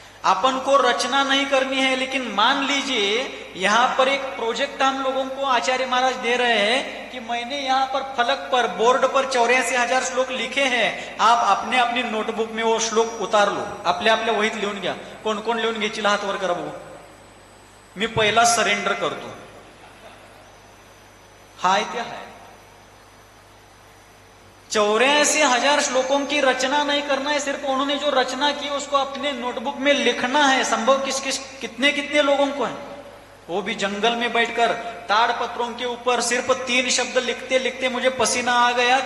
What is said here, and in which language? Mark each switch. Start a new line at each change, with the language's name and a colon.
Hindi: अपन को रचना नहीं करनी है, लेकिन मान लीजिए यहां पर एक प्रोजेक्ट हम लोगों को आचार्य महाराज दे रहे हैं कि मैंने यहां पर फलक पर बोर्ड पर 84,000 श्लोक लिखे हैं, आप अपने अपनी नोटबुक में वो श्लोक उतार लो,
Marathi: आपल्या वहीत लिहून घ्या। कोण कोण लिहून घेतील हात वर करा बघू। मी पहिला सरेंडर करतो।
Hindi: हाय त्या हाय 84,000 श्लोकों की रचना नहीं करना है, सिर्फ उन्होंने जो रचना की उसको अपने नोटबुक में लिखना है। संभव कितने कितने लोगों को है, वो भी जंगल में बैठकर ताड़ पत्रों के ऊपर सिर्फ 3 शब्द लिखते लिखते मुझे पसीना आ गया।